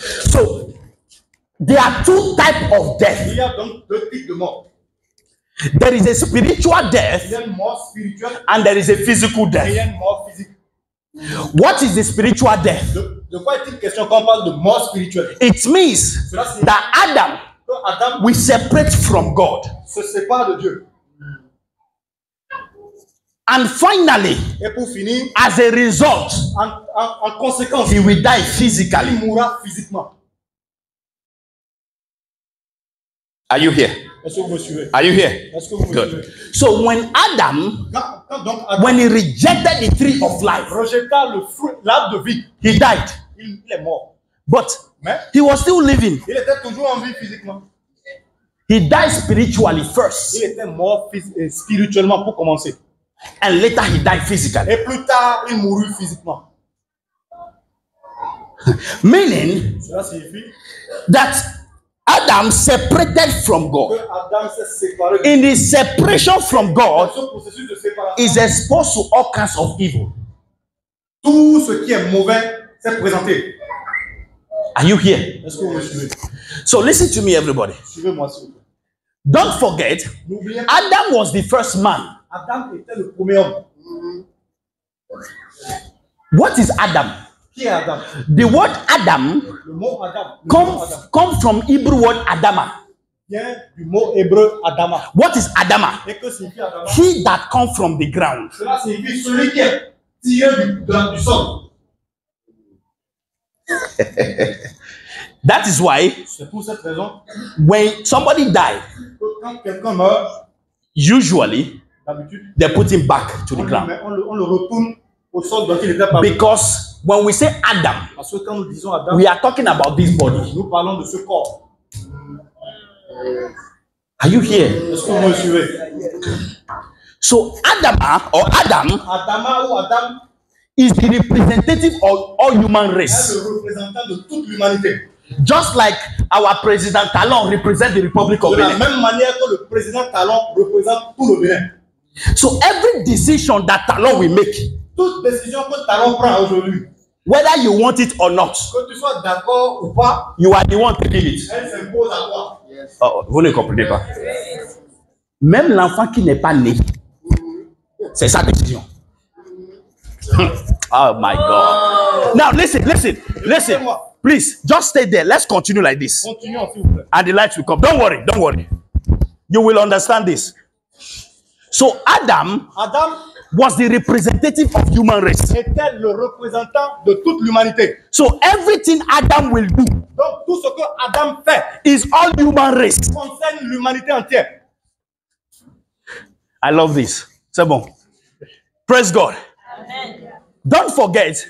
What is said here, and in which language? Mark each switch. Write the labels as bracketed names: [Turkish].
[English] So there are two types of death. [French] Il y a donc deux types de mort. [English] There is a spiritual [French] Il [English] death [French] y a une mort spirituelle [English] and there is a physical [French] et il y [English] death. [French] a une mort physique. [English] What is the spiritual death? [French] De quoi est-il question quand on parle de mort spirituelle? [English] It means [French] Cela signifie [English] that Adam [French] que Adam [English] will separate from God. [French] se sépare de Dieu. [English] And finally, [French] Et pour finir, [English] as a result, [French] en conséquence, [English] he will die [French] il [English] physically. [French] mourra physiquement. [English] Are you here? [French] Est-ce que vous me suivez? [English] Are you here? [French] Est-ce que vous me [English] Good. [French] suivez? [English] So when Adam, [French] Quand donc Adam [English] when he rejected the tree of life, [French] rejeta le fruit, l'arbre de vie, [English] he died. [French] il est mort. [English] But [French] Mais [English] he was still living. [French] il était toujours en vie physiquement. [English] He died spiritually first, [French] Il était mort spirituellement pour commencer. [English] and later he died physically. [French] Et plus tard, il mourut physiquement. [English] Meaning [French] Cela signifie [English] that Adam separated from [French] que [English] God. [French] Adam s'est séparé. [English] In his separation from God, [French] Ce processus de séparation, [English] is exposed to all kinds of evil. [French] tout ce qui est mauvais s'est présenté. [English] Are you here? [French] Est-ce que vous me suivez? [English] So listen to me, everybody. [French] Suivez-moi s'il vous plaît. [English] Don't forget, [French] N'oubliez pas, [English] Adam was the first man. [French] Adam était le premier homme. [English] What is Adam? [French] Qui est Adam? [English] The word Adam [French] Le mot Adam. Le mot Adam [English] comes from Hebrew word Adama. [French] vient du mot hébreu Adama. [English] What is Adama? [French] Et que signifie Adama? [English] He that comes from the ground. [French] Cela signifie celui qui est tiré du sol. [English] That is why [French] C'est pour cette raison [English] when somebody died, [French] que quand quelqu'un meurt, [English] usually [French] d'habitude, [English] they put him back to the ground [French] on le retourne au sol dont il était parti. [English] because when we say Adam, [French] Parce que quand nous disons Adam, [English] we are talking about this body. [French] nous parlons de ce corps. [English] Are you here? [French] Est-ce que vous me suivez? [English] So Adama or Adam [French] Adama ou Adam [English] is the representative of all human [French] est [English] race. [French] le représentant de toute l'humanité. [English] Just like our president Talon represents the Republic of [French] De la [English] Benin. [French] même manière que le président Talon représente tout le Bénin. [English] So every decision that Talon will make, [French] Toute décision que Talon prend aujourd'hui, [English] whether you want it or not, [French] que tu sois d'accord ou pas, [English] you are the one taking it. [French] elle s'impose à toi. Oh, vous ne comprenez pas. Même l'enfant qui n'est pas né, c'est sa décision. [English] Oh my God. Now listen. Please, just stay there. Let's continue like this. [French] Continuons, s'il vous plaît. [English] And the lights will come. Don't worry. You will understand this. So Adam [French] Adam [English] was the representative of human race. [French] était le représentant de toute l'humanité. [English] So everything Adam will do [French] Donc tout ce que Adam fait [English] is all human race. [French] concerne l'humanité entière. [English] I love this. [French] C'est bon. [English] Praise God. Amen. Don't forget.